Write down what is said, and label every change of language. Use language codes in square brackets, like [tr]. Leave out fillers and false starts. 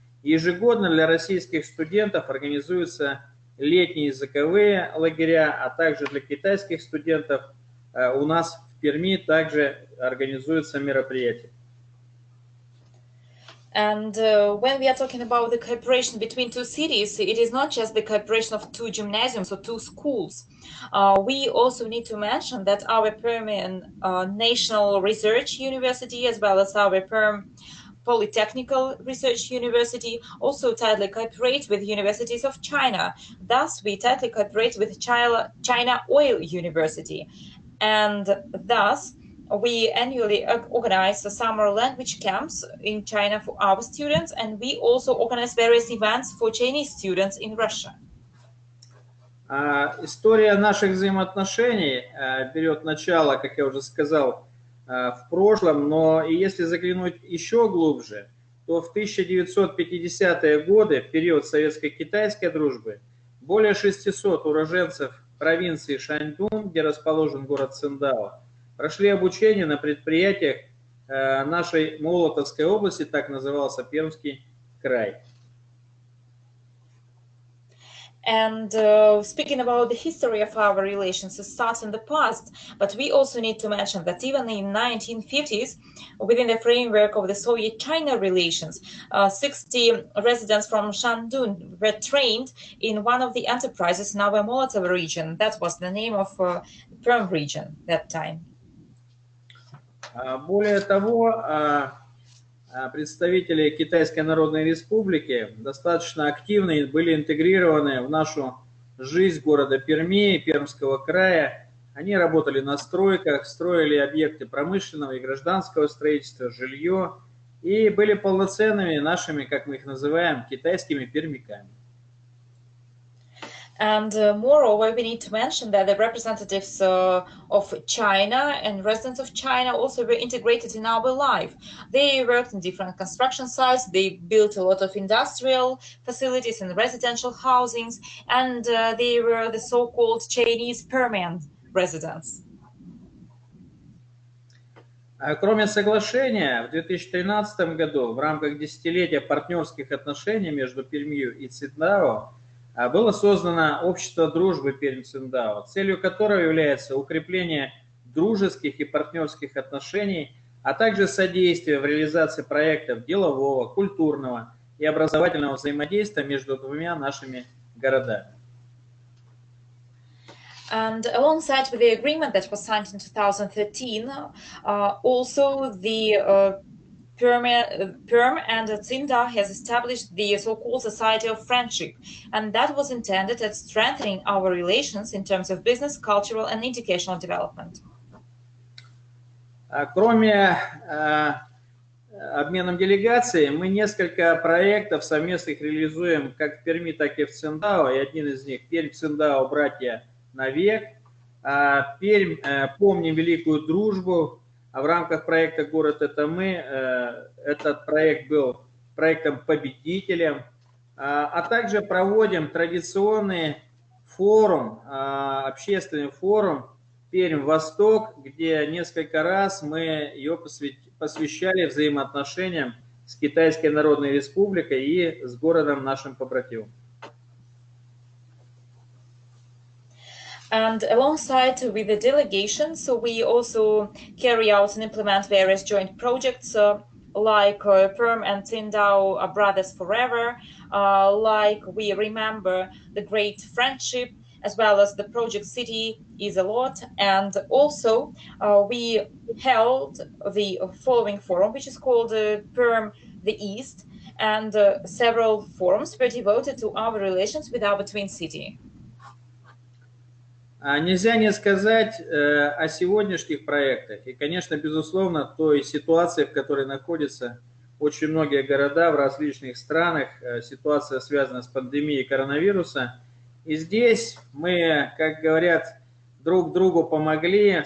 [ru] Ежегодно для российских студентов организуются летние языковые лагеря, а также для китайских студентов у нас в Перми также организуются мероприятия. [en] And when we are talking about the cooperation between two cities, it is not just the cooperation of two gymnasiums or two schools. We also need to mention that our Permian National Research University, as well as our Perm Polytechnical Research University, also tightly cooperate with universities of China. Thus, we tightly cooperate with China Oil University. And thus, we annually organize the summer language camps in China for our students, and we also organize various events for Chinese students in Russia. [ru] История наших взаимоотношений берет начало, как я уже сказал, в прошлом, но и если заглянуть еще глубже, то в 1950-е годы, в период советско-китайской дружбы, более 600 уроженцев провинции Шаньдун, где расположен город Циндао, прошли обучение на предприятиях нашей Молотовской области, так назывался Пермский край. [en] And speaking about the history of our relations, it starts in the past, but we also need to mention that even in 1950s, within the framework of the Soviet-China relations, 60 residents from Shandun were trained in one of the enterprises in our Molotov region. That was the name of Perm region that time. [ru] Более того, представители Китайской Народной Республики достаточно активно были интегрированы в нашу жизнь города Перми, Пермского края. Они работали на стройках, строили объекты промышленного и гражданского строительства, жилье, и были полноценными нашими, как мы их называем, китайскими пермяками. [en] And moreover, we need to mention that the representatives of China and residents of China also were integrated in our life. They worked in different construction sites, they built a lot of industrial facilities and residential housings, and they were the so-called Chinese permanent residents. [ru] Кроме соглашения, в 2013 году в рамках десятилетия партнерских отношений между Пермью и Циндао было создано общество дружбы Пермь-Циндао, целью которого является укрепление дружеских и партнерских отношений, а также содействие в реализации проектов делового, культурного и образовательного взаимодействия между двумя нашими городами. [en] And alongside with the agreement that was signed in 2013, also the PERM and CINDA has established the so-called Society of Friendship, and that was intended at strengthening our relations in terms of business, cultural, and educational development. [ru] Кроме обменом делегаций, мы несколько проектов совместных реализуем как в Перми, так и в Циндао, и один из них Пермь-Циндао «Братья навек». Пермь «Помним великую дружбу», а в рамках проекта «Город – это мы» этот проект был проектом-победителем, а также проводим традиционный форум, общественный форум «Пермь-Восток», где несколько раз мы ее посвящали взаимоотношениям с Китайской Народной Республикой и с городом нашим побратимом. [en] And alongside with the delegations, so we also carry out and implement various joint projects like PERM and CINDAO are brothers forever, like we remember the great friendship, as well as the project City is a lot. And also we held the following forum, which is called PERM the East, and several forums were devoted to our relations with our twin city. [ru] Нельзя не сказать о сегодняшних проектах и, конечно, безусловно, той ситуации, в которой находятся очень многие города в различных странах, ситуация связана с пандемией коронавируса. И здесь мы, как говорят, друг другу помогли.